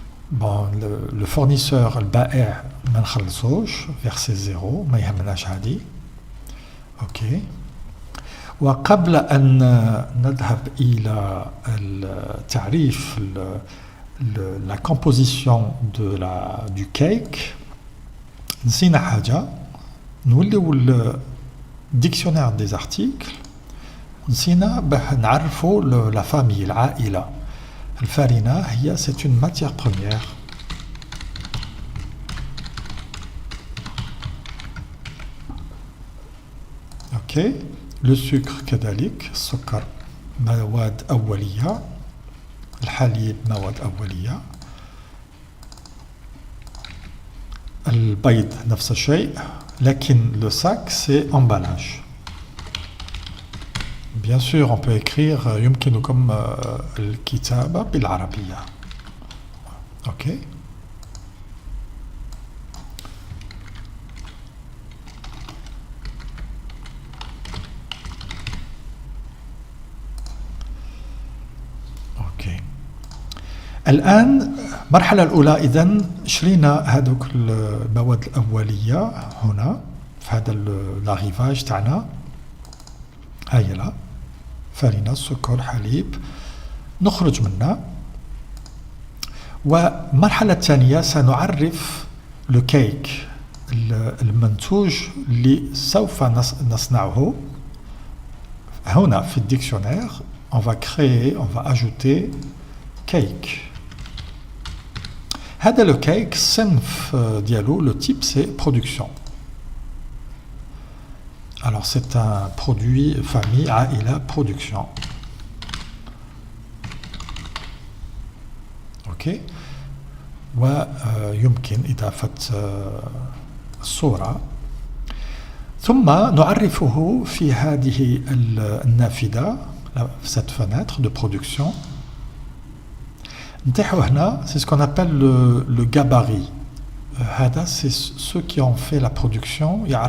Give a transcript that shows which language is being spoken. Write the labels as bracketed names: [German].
[French] Bon, le fournisseur [Arabic] البائع ما نخلصوش [French] verset [Arabic] 0 ما يهمناش هذه. اوكي. وقبل أن نذهب إلى التعريف [French] la composition du cake [Arabic] نسينا حاجة. نوليو [French] dictionnaire des articles. [Arabic] نسينا باه نعرفوا [French] la famille [Arabic] العائلة. الفارينة هي [French] c'est une matière première. ok. le sucre [Arabic] كذلك. السكر مواد أولية. الحليب مواد أولية. البيض نفس الشيء لكن [French] le sac c'est emballage. Bien sûr, on peut écrire [Arabic] يمكنكم الكتابة بالعربية. OK. الآن المرحلة الأولى إذن شرينا هذوك المواد الأولية هنا في هذا لاغيفاج تاعنا هاي لا فرينة سكر حليب نخرج منها والمرحلة الثانية سنعرف لو كيك المنتوج اللي سوف نصنعه هنا في الديكشنير [French] on va créer on va ajouter cake. [Arabic] هذا [French] le cake [Arabic] الصنف ديالو [French] le type c'est production. Alors c'est un produit famille [Arabic] عائلة [French] production. OK. [Arabic] ويمكن إضافة الصورة ثم نعرفه في هذه النافذة في [French] cette fenêtre de production. C'est ce qu'on appelle le gabarit. C'est ceux qui ont fait la production.